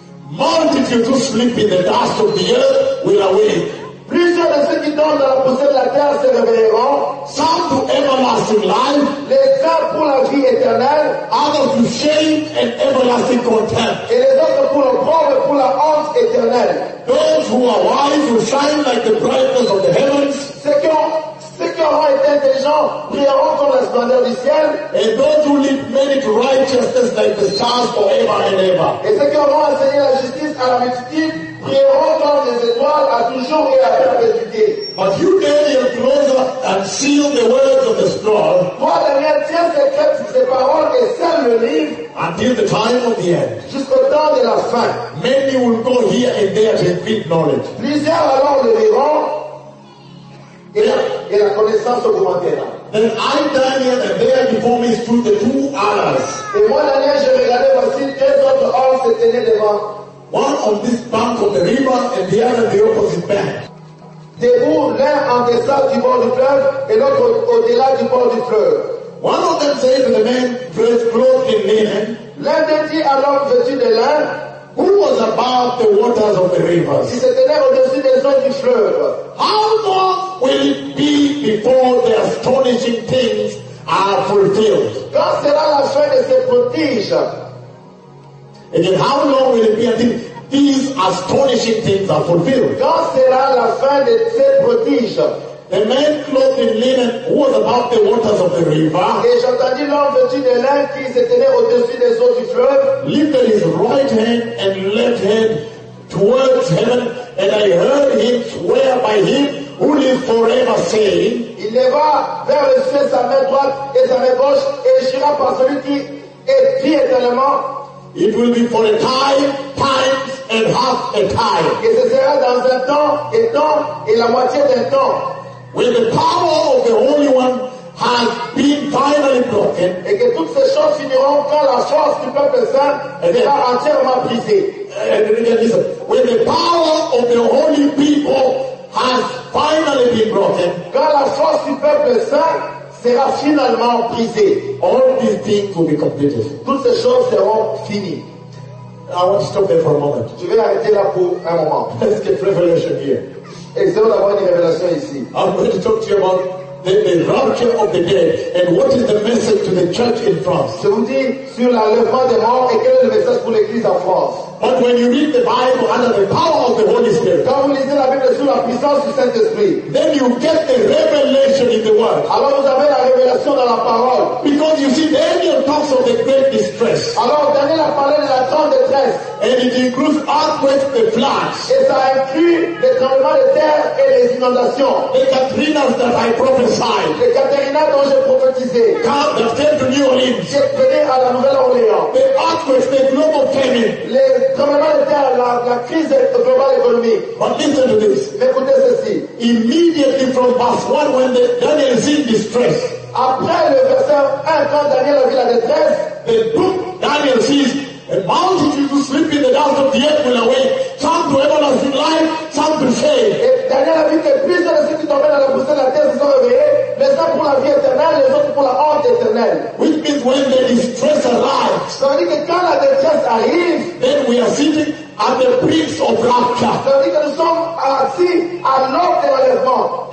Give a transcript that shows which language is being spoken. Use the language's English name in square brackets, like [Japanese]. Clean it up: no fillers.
[English] Multitudes who sleep in the dust of the earth will awake. [French] Plusieurs de ceux qui dorment dans la poussière de la terre se réveilleront. [English] Some to everlasting life. [French] Les uns pour la vie éternelle. [English] Others to shame and everlasting contempt. [French] Et les autres pour le pauvre et pour la honte éternelle. [English] Those who are wise will shine like the brightness of the heavens. [French] Ceux qui auront été intelligents brilleront comme la splendeur du ciel. [English] And those who lead many to righteousness like the stars forever and ever. [French] Et ceux qui auront enseigné la justice à la multitude brilleront comme les étoiles à toujours et à perpétuité. [English] But you, Daniel, close up and seal the words of the scroll. [French] Moi, Daniel, tiens secret sur ces paroles et scelle le livre. [English] Until the time of the end. [French] Jusqu'au temps de la fin. [English] Many will go here and there to admit knowledge. [French] Plusieurs alors le verront. Et la connaissance augmentera. [English] Then I, Daniel, and there before me stood the two others. [French] Et moi, Daniel, je regardais voici deux autres hommes se tenaient devant. [English] One on this bank of the river and the other the opposite bank. [French] Debout l'un en dessous du bord du fleuve et l'autre au-delà du bord du fleuve. [English] One of them said to the man dressed clothed in linen. [French] L'un d'eux dit à l'homme vêtu de lin. [English] Who was above the waters of the rivers? [French] Qui se tenait au-dessus des eaux du fleuve. [English] How long will it be before the astonishing things are fulfilled? [French] Quand sera la fin de ces prodiges? [English] And then how long will it be until these astonishing things are fulfilled? [French] Quand sera la fin de ces prodiges? [English] The man clothed in linen who was above the waters of the river. [French] Et j'entendis l'homme vêtu de lin qui se tenait au-dessus des eaux du fleuve. [English] Lifted his right hand and left hand towards heaven, and I heard him swear by him who lives forever, saying. [French] Il leva vers le ciel sa main droite et sa main gauche et jura par celui qui est vie éternellement. [English] It will be for a time, times, and half a time. [French] Et ce sera dans un temps, et temps, et la moitié d'un temps. [English] When the power of the Holy One has been finally broken, [French] et que toutes ces choses finiront quand la force du peuple saint sera entièrement brisée. [English] When the power of the holy people has finally been broken, [French] quand la force du peuple saint sera finalement brisée, [English] all these things will be completed. [French] Toutes ces choses seront finies. [English] I want to stop there for a moment. [French] Je vais arrêter là pour un moment. [English] Let's get revelation here. [French] Et c'est la bonne révélation ici. [English] I'm going to talk to you about the rapture of the dead and what is the message to the church in France. [French] Je vous dis sur l'enlèvement des morts et quel est le message pour l'église en France. [English] But when you read the Bible under the power of the Holy Spirit, [French] quand vous lisez la Bible sous la puissance du Saint-Esprit, [English] then you get the revelation in the word. [French] Alors vous avez la révélation dans la parole. [English] Because you see, Daniel talks of the great distress. [French] Alors Daniel a parlé de la grande détresse. [English] And it includes earthquakes, the floods. [French] Et ça inclut les tremblements de terre et les inondations. [English] The Katrinas that I prophesied. [French] Les Katrinas dont j'ai prophétisé. [English] That came to New Orleans. [French] J'ai prédit à la Nouvelle-Orléans. [English] The earthquakes, the global famine. [French] Les tremblements de terre, la crise globale économique. [English] But listen to this. [French] Mais écoutez ceci. [English] Immediately from verse 1, when Daniel is in distress. [French] Après le verset 1, quand Daniel a vu la détresse, [English] the book Daniel sees. A multitude who sleep in the dust of the earth will awake, some to everlasting life, some to shame. [French] Et Daniel a vu que plusieurs de ceux qui tombaient dans la poussière de la terre se sont réveillés, les uns pour la vie éternelle, les autres pour la honte éternelle. [English] Which means when the distress arrives, [French] ça veut dire que quand la détresse arrive, [English] then we are sitting at the brink of rapture. [French] Ça veut dire que nous sommes assis à l'aube de l'enlèvement.